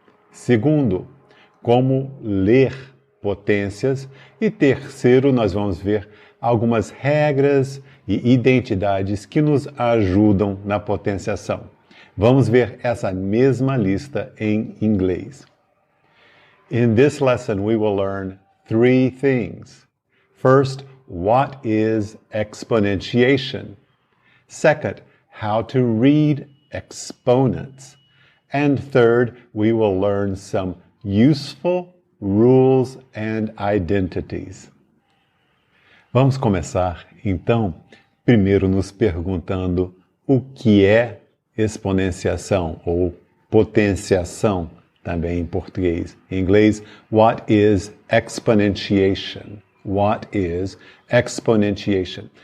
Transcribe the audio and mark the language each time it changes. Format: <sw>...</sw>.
<pt>Segundo, como ler potências. E terceiro, nós vamos ver algumas regras e identidades que nos ajudam na potenciação. Vamos ver essa mesma lista em inglês.</pt> <en>In this lesson, we will learn 3 things. First, what is exponentiation? Second, how to read exponents. And third, we will learn some useful rules and identities.</en> <pt>Vamos começar, então, primeiro nos perguntando o que é exponenciação ou potenciação, também em português. Em inglês,</pt> <en>what is exponentiation? What is exponentiation?</en>